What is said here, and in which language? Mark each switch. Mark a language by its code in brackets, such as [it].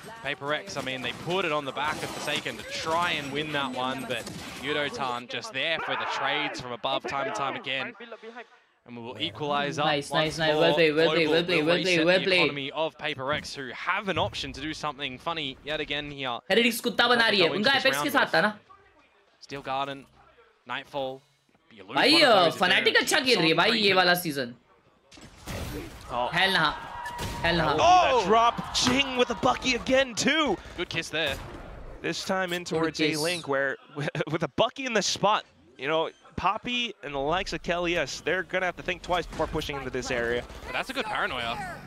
[en] PRX, I mean, they put it on the back of Forsaken to try and win that one, but Yudotan just there for the trades from above time and time again. And we will equalize up. Nice. Well played. Economy of PaperX, who have an option to do something funny yet again here. [hi] Heretics कुत्ता बना रही है. उनका Apex के साथ था ना? [en] Steel Garden, Nightfall. [hi] भाई Fnatic अच्छा खेल रही है भाई ये वाला season. [en] Hell nah. Oh, drop Jing with a Bucky again too. Good kiss there. This time in towards A-Link, where with a Bucky in the spot, you know, Poppy and the likes of Khelraay, they're gonna have to think twice before pushing into this area. But that's a good paranoia.